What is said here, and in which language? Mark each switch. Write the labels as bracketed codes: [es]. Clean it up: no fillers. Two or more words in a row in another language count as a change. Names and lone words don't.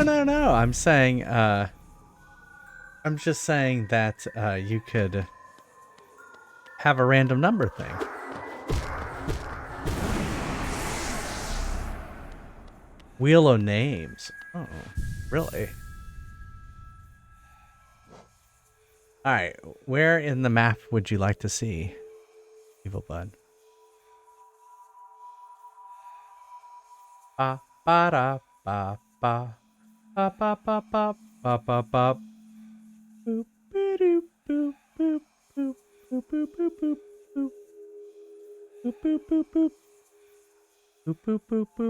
[en] I'm saying, I'm just saying that you could have a random number thing. Wheel of Names. Oh, really? Alright, where in the map would you like to see Evil Bud? Ba ba da ba ba ba ba ba ba ba ba ba boop boop boop boop boop boop boop boop boop boop boop boop boop boop boop boop boop boop.